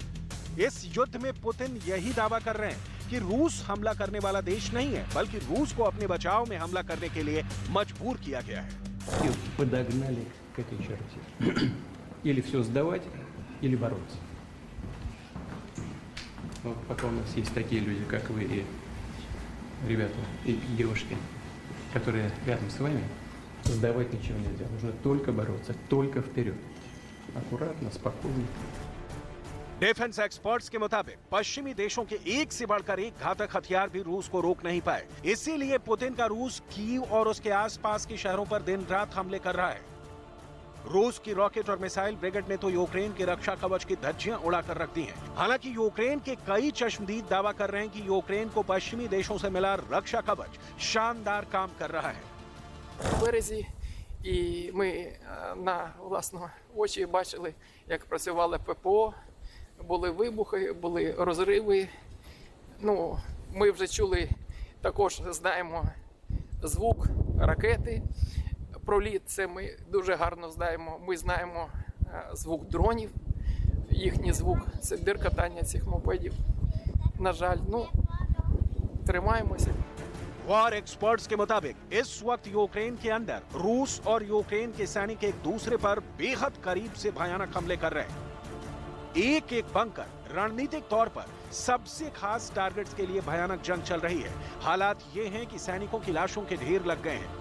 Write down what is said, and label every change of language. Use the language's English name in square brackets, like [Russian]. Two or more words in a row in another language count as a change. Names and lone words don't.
[Hindi] इस युद्ध में पुतिन यही दावा कर रहे हैं कि रूस हमला करने वाला देश नहीं है, बल्कि रूस को अपने बचाव में हमला करने के लिए मजबूर किया गया है। [Russian] Подогнали к этой черте. Или все сдавать, или бороться. Вот пока у нас есть такие люди, как вы, и ребята и девушки, которые рядом с вами, сдавать ничего нельзя. Нужно только бороться, только вперед. Аккуратно, спокойно. [English] defense experts [Hindi] के मुताबिक पश्चिमी देशों के एक से बढ़कर एक घातक हथियार भी रूस को रोक नहीं पाए। इसीलिए पुतिन का रूस कीव और उसके आसपास के शहरों पर दिन रात हमले कर रहा है। रूस की रॉकेट और मिसाइल ब्रिगेड ने तो यूक्रेन के रक्षा कवच की धज्जियां उड़ाकर रख दी हैं। हालांकि यूक्रेन के कई चश्मदीद दावा कर रहे हैं कि यूक्रेन को पश्चिमी देशों से मिला रक्षा कवच शानदार काम कर रहा है। [Ukrainian] березі, і ми на власні очі бачили, як працювали ППО, були вибухи, були розриви. Ну, ми вже чули, також знаємо звук ракети, проліт, це ми дуже гарно знаємо. Ми знаємо звук дронів, їхній звук, це диркотання цих мопедів. На жаль, ну, тримаємося. [English] war experts [Hindi] के मुताबिक इस वक्त यूक्रेन के अंदर रूस और यूक्रेन के सैनिक एक दूसरे पर बेहद करीब से भयानक हमले कर रहे हैं। एक एक बंकर रणनीतिक तौर पर सबसे खास टारगेट्स के लिए भयानक जंग चल रही है। हालात ये हैं कि सैनिकों की लाशों के ढेर लग गए हैं।